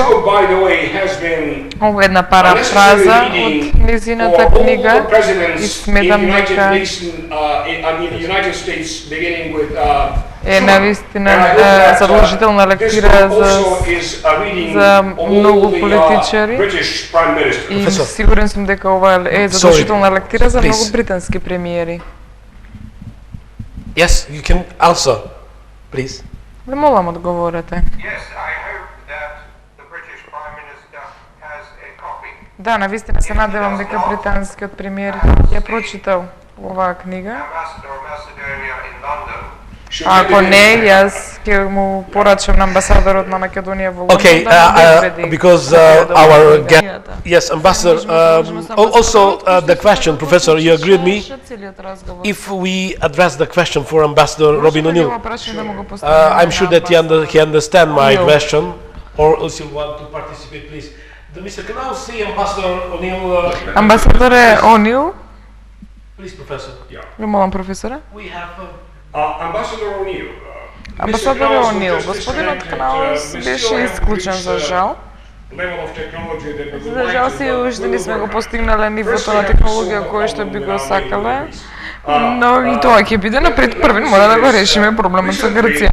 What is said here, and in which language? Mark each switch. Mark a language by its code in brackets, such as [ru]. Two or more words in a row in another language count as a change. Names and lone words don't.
[mk] Ова е една парафраза од незината книга и сметам дека е навистина задолжителна лектира за многу политичари и сигурен сум дека ова е задолжителна лектира за многу британски премиери. [en] Yes, you can answer, please. [mk] Ве молам одговорете. Да, навистина се надевам дека британскиот премиер ја прочитал оваа книга. Ако не, јас ќе му порачам на амбасадорот на Македонија во Лондон. [en] Okay, because our yes, ambassador. Also, the question, Professor, you agree with me? If we address the question for Ambassador Robin O'Neill, I'm sure that he understand my question, or else you want to participate, please. Mr. Knaus, see Ambassador O'Neill. [mk] Амбасадоре О'Нил. [en] Please, Professor. [mk] Ви молам, професоре. [en] We have. [mk] Амбасадор О'Нил, господинот Кнаус беше исклучен за жал. За жал си уште не сме го постигнале нивото на технологија кој што би го сакале, но и тоа ќе биде на првен мора да го решиме проблемот со Грција.